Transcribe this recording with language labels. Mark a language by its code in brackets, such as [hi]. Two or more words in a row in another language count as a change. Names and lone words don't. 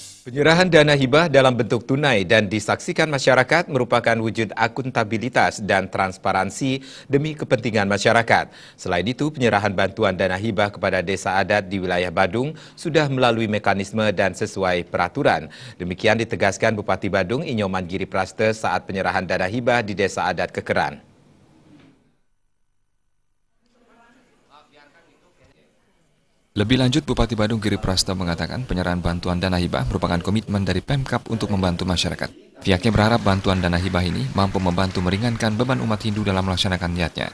[id] Penyerahan dana hibah dalam bentuk tunai dan disaksikan masyarakat merupakan wujud akuntabilitas dan transparansi demi kepentingan masyarakat. Selain itu, penyerahan bantuan dana hibah kepada desa adat di wilayah Badung sudah melalui mekanisme dan sesuai peraturan. Demikian ditegaskan Bupati Badung Inyoman Giripraste saat penyerahan dana hibah di desa adat Kekeran. Lebih lanjut, Bupati Badung Giripraste mengatakan penyerahan bantuan dana hibah merupakan komitmen dari Pemkab untuk membantu masyarakat. Pihaknya berharap bantuan dana hibah ini mampu membantu meringankan beban umat Hindu dalam melaksanakan niatnya.